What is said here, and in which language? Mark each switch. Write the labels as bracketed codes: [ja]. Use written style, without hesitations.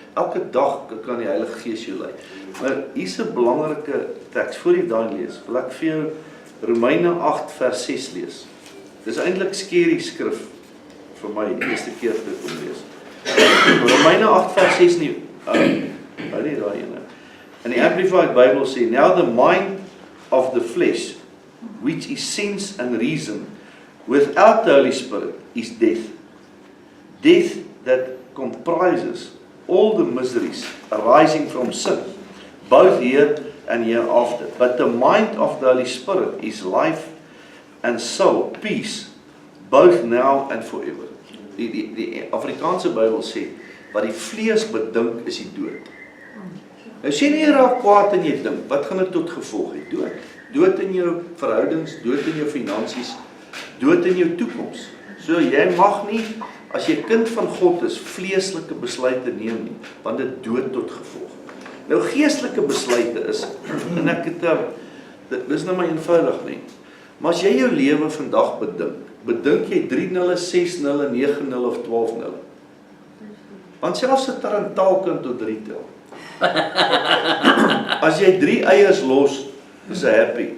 [af] Elke dag kan die Heilige Gees jou lei. Maar hier's 'n belangrike teks voor jy daai lees. Wil ek vir jou Romeine 8 vers 6 lees. Dis eintlik skerry skrif vir my die eerste keer toe ek hom lees. Romeine 8 vers 6 nie. Hou nie daai ene. [en] And the Amplified Bible say, now the mind of the flesh, which is sense and reason, without the Holy Spirit, is death. Death that comprises all the miseries arising from sin, both here and hereafter. But the mind of the Holy Spirit is life and soul, peace, both now and forever. [af] Die Afrikaanse Bybel sê, wat die vlees bedink is die dood. Nou sê nie jy raak kwaad en jy dink, wat gaan dit tot gevolg hê? Dood. Dood in jou verhoudings, dood in jou finansies, dood in jou toekoms. So jy mag nie, as jy kind van God is, vleeslike besluite neem nie, want dit dood tot gevolg. Nou geestelike besluite is, en ek het, dit is nou maar eenvoudig nie, maar as jy jou lewe vandag bedink jy 3-0, 6-0, 9-0 of 12-0. Want selfs 'n tarantaal kan tot 3 tel. As jy 3 eiers los, is hy happy.